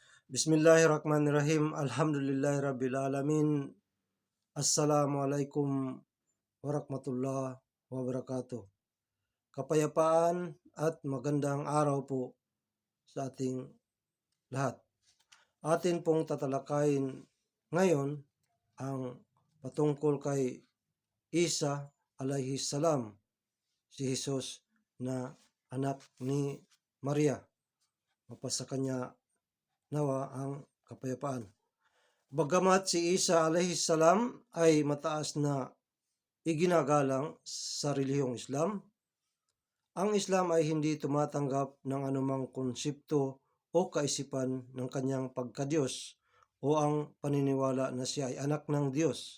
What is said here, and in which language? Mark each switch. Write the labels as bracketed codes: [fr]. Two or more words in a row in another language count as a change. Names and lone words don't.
[ar] بسم الله الرحمن الرحيم. الحمد لله رب العالمين. السلام عليكم ورحمة الله وبركاته. [tl] Kapayapaan at magandang araw po sa ating lahat. Atin pong tatalakayin ngayon ang patungkol kay Isa [ar] عليه السلام, [tl] si Jesus na anak ni Maria. Mapasa kanya nawa ang kapayapaan. Bagamat si Isa [ar] عليه السلام [tl] ay mataas na iginagalang sa relihiyong Islam, ang Islam ay hindi tumatanggap ng anumang konsepto o kaisipan ng kanyang pagkadiyos o ang paniniwala na siya ay anak ng Diyos.